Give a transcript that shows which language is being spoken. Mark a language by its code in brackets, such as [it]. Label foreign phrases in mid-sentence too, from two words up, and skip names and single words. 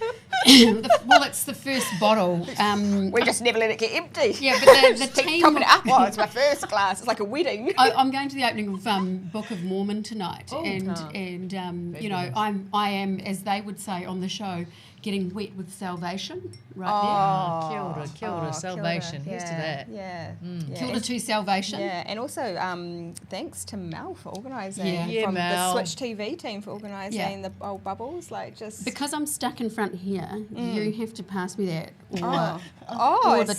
[en] Well, it's the first bottle. We just never let it get empty. Yeah, but the Just keep team. topping it up. Oh, it's my first glass. It's like a wedding. I'm going to the opening of Book of Mormon tonight, Oh. and you know Fabulous. I am, as they would say on the show, getting wet with salvation right [mi] Oh, kia ora, kia ora. [en] salvation. Here's to that. Yeah. there. Yeah. Kilda to salvation. Yeah, and also thanks to Mel for organising, Yeah. Yeah, from Mel. the Switch TV team for organising Yeah. the old bubbles, like just... Because I'm stuck in front here, you have to pass me that. Oh, or the